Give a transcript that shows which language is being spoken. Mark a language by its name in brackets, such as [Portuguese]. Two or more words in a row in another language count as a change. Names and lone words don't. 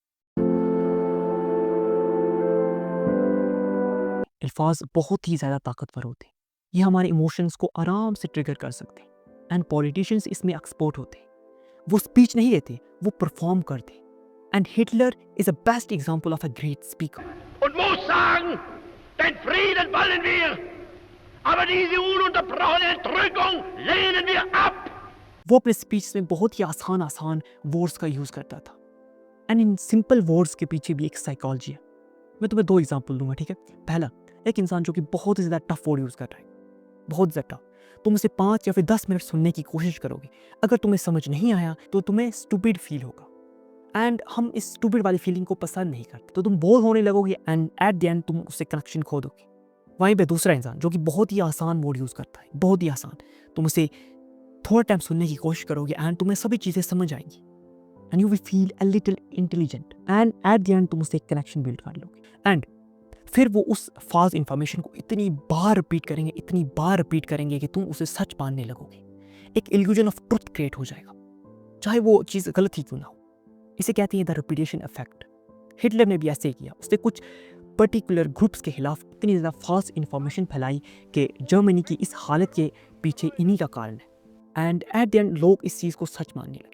[Hindi] अल्फाज बहुत ही ज़्यादा ताकतवर होते हैं, ये हमारे इमोशंस को आराम से ट्रिगर कर सकते हैं, [English] and politicians [Hindi] इसमें एक्सपर्ट होते हैं। वो स्पीच नहीं देते, वो परफॉर्म करते हैं। [English] And Hitler is a best example of a great speaker. [German] und muss sagen, den Frieden wollen wir, aber diese ununterbrochene Entrückung lehnen wir ab. [Hindi] वो अपने स्पीच में बहुत ही आसान आसान वर्ड्स का यूज़ करता था, [English] and in simple words [Hindi] के पीछे भी एक साइकोलॉजी है। मैं तुम्हें 2 एग्जांपल दूंगा, ठीक है? पहला, एक इंसान जो कि बहुत ही ज़्यादा [English] tough word [Hindi] यूज़ कर रहा है, बहुत ज़्यादा, तुम उसे 5 या फिर 10 मिनट सुनने की कोशिश करोगे, अगर तुम्हें समझ नहीं आया तो तुम्हें [English] stupid feel [Hindi] होगा, एंड हम इस स्टूपिड वाली फीलिंग को पसंद नहीं करते, तो तुम बोर होने लगोगे [English] and at the end [Hindi] तुम उससे कनेक्शन खो दोगे। वहीं पे दूसरा इंसान जो कि बहुत ही आसान [English] word use [Hindi] करता है, बहुत ही आसान, तुम उसे थोड़ा टाइम सुनने की कोशिश करोगे एंड तुम्हें सभी चीज़ें समझ आएंगी, [English] and you will feel a little intelligent, and at the end तुम उससे एक connection build कर लोगे। [Hindi] एंड फिर वो उस [English] false information [Hindi] को इतनी बार रिपीट करेंगे, इतनी बार रिपीट करेंगे कि तुम उसे सच मानने लगोगे। एक [English] illusion of truth create [Hindi] हो जाएगा, चाहे वो चीज़ गलत ही क्यों ना हो। इसे कहते हैं [English] the repetition effect. [Hindi] हिटलर ने भी ऐसे ही किया, उसने कुछ [English] particular groups [Hindi] के खिलाफ इतनी ज़्यादा [English] false information [Hindi] फैलाई कि जर्मनी की इस हालत के पीछे इन्हीं का कारण है, [English] and at the end [Hindi] लोग इस चीज़ को सच मानने लगे।